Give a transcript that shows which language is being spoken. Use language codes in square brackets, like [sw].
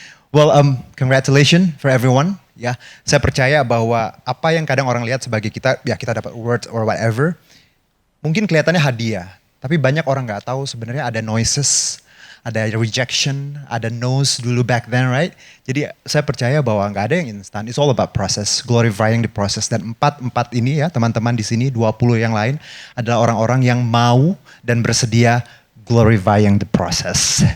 [en] Well, congratulations for everyone. [id] Ya, saya percaya bahwa apa yang kadang orang lihat sebagai kita dapat [en] awards or whatever, [id] mungkin kelihatannya hadiah. Tapi banyak orang nggak tahu sebenarnya ada noises, ada rejection, ada no's dulu [en] back then, right? [id] Jadi saya percaya bahwa nggak ada yang instan. [en] It's all about process, glorifying the process. [id] Dan empat ini ya teman-teman di sini, 20 yang lain adalah orang-orang yang mau dan bersedia [en] glorifying the process.